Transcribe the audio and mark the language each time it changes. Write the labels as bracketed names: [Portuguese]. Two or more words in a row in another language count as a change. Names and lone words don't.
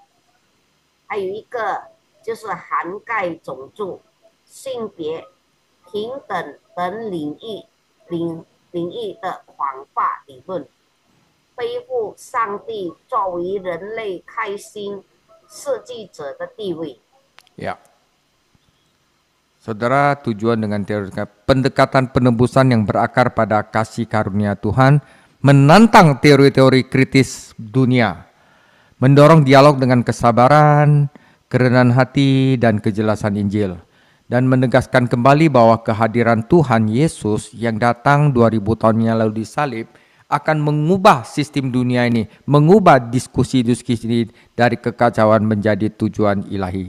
[Chinese] 还有一个就是涵盖种族、性别、平等等领领域的广泛理论，恢复上帝作为人类开心设计者的地位。 [Indonesian] Ya. Saudara, tujuan dengan teori pendekatan penebusan yang berakar pada kasih karunia Tuhan menantang teori-teori kritis dunia, mendorong dialog dengan kesabaran, kerendahan hati, dan kejelasan Injil, dan menegaskan kembali bahwa kehadiran Tuhan Yesus yang datang 2000 tahun yang lalu disalib akan mengubah sistem dunia ini, mengubah diskusi-diskusi dari kekacauan menjadi tujuan ilahi.